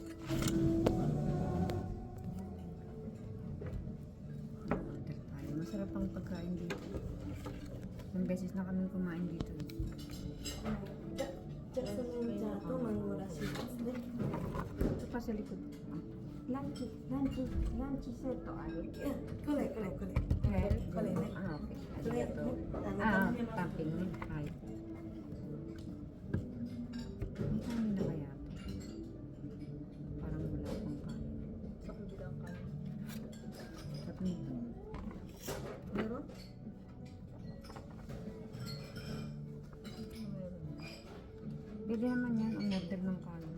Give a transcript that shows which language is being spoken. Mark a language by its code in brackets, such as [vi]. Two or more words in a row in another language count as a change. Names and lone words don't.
[tl] Masarap beses na kami kumain dito. Ito pa sa likod. [en] Lunch set [tl] to ano? [ja] これこれこれ [tl] Okay. [ja] これね [tl] Ah, okay. [ja] これ Arigato. [tl] Ah, tapping mo. Ay. May kanin na kaya to? Parang wala pang kanin. Sa kabila ang kanin. Sarap nito. meron? Pwede naman yan ang order ng kanin.